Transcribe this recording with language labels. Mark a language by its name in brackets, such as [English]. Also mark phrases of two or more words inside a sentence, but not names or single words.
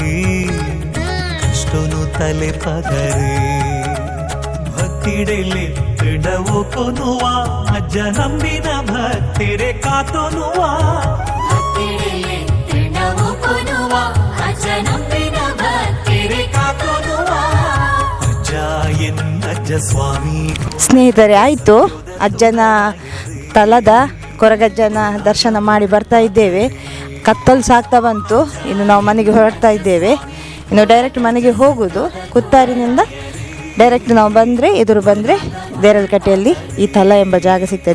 [Tulu] ಕಷ್ಟನು ತಲೆ ಪದರೇ ಭಕ್ತಿಡೆಲೆ ಇಡವು ಕೊನುವ ಅಜ್ಜ ನಂಬಿನ ಭಕ್ತಿರೆ ಕಾತೊನುವ. ಅಜ್ಜ ಎನ್ನಜ್ಜ ಸ್ವಾಮಿ. [Kannada] ಸ್ನೇಹಿತರೆ, ಆಯಿತು, ಅಜ್ಜನ ತಲದ ಕೊರಗಜ್ಜನ ದರ್ಶನ ಮಾಡಿ ಬರ್ತಾ ಇದ್ದೇವೆ. ಕತ್ತಲು ಸಾಕ್ತಾ ಬಂತು, ಇನ್ನು ನಾವು ಮನೆಗೆ ಹೊರಡ್ತಾ ಇದ್ದೇವೆ. ಇನ್ನು ಡೈರೆಕ್ಟ್ ಮನೆಗೆ ಹೋಗೋದು. ಕುತ್ತಾರಿನಿಂದ ಡೈರೆಕ್ಟ್ ನಾವು ಬಂದರೆ, ಎದುರು ಬಂದರೆ ದೇರಲ್ಕಟ್ಟೆಯಲ್ಲಿ ಈ ತಲ ಎಂಬ ಜಾಗ ಸಿಗ್ತದೆ.